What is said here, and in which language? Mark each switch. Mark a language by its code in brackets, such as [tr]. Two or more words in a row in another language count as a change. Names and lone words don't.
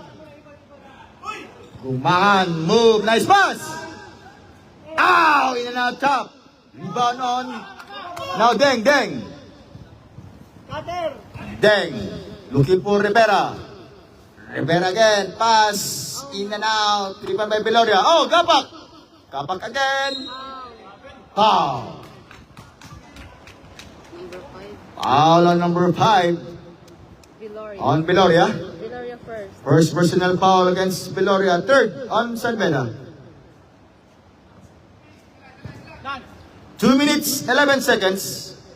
[en] Gumangan, move, nice pass. In and out top. Rebound on. Now Deng. Cutter. Deng. Looking for Rivera. Rivera again. Pass. In and out. Rebound by Beloria. Gapak. Gapak again. Foul. Number 5. Foul on number 5. Viloria. On Beloria. Viloria first. First personal foul against Beloria. Third on San Beda. 2 minutes, 11 seconds.